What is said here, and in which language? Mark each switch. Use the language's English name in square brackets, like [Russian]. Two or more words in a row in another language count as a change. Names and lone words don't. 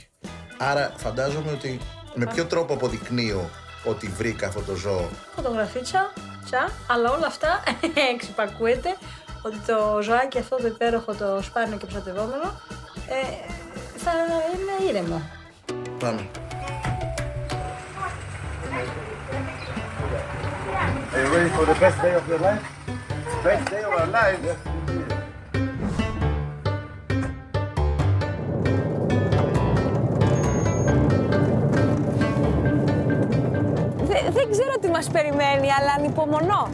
[Greek] Άρα φαντάζομαι ότι με ποιο τρόπο αποδεικνύω ότι βρήκα αυτό το ζώο? Φωτογραφίτσα, αλλά όλα αυτά εξυπακούεται ότι το ζωάκι αυτό το υπέροχο, το σπάνιο και προστατευόμενο θα είναι ήρεμο. Πάμε. [English] Are you ready for the best day of your life? Best day of our life. [Greek] Δεν ξέρω τι μας περιμένει, αλλά ανυπομονώ.